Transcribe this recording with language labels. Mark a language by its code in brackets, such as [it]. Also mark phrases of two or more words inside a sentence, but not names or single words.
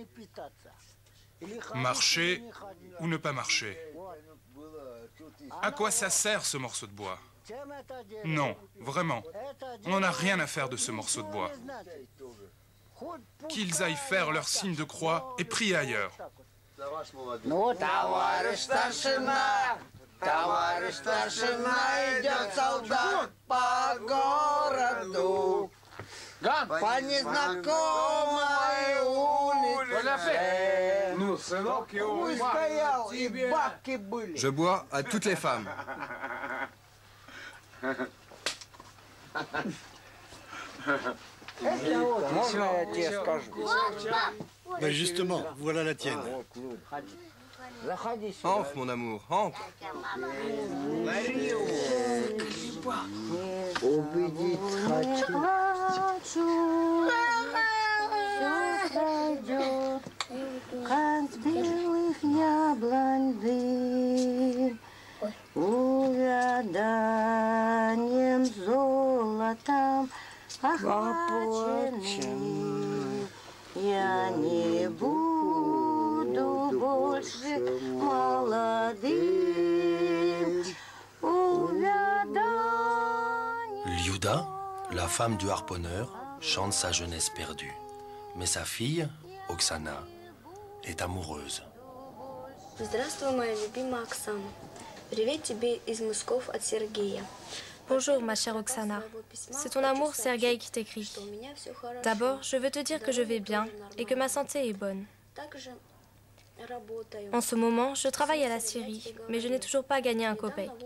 [fr] Marcher ou ne pas marcher. À quoi ça sert ce morceau de bois? Non, vraiment, on n'en a rien à faire de ce morceau de bois. Qu'ils aillent faire leur signe de croix et prier ailleurs. [ru] По незнакомой улице. Ну, сынок его Стоял, и бабки были. [fr] Je bois à toutes les femmes. [ru] Можно я тебе скажу? [fr] Ben justement, voilà la tienne. [ru] Заходи сюда. [fr] Entre, mon amour, entre. [ru] Увидеть хочу. Как с белых яблонь дым, увяданием золотом охваченный. Я не буду больше молодым, увяданием. [fr] Liuda, la femme du harponneur, chante sa jeunesse perdue. Mais sa fille, Oksana, est amoureuse. [ru] Здравствуй, моя любимая Оксана. [fr] Bonjour, ma chère Oksana. C'est ton amour, Sergueï, qui t'écrit. D'abord, je veux te dire que je vais bien et que ma santé est bonne. En ce moment, je travaille à la scierie, mais je n'ai toujours pas gagné un kopek.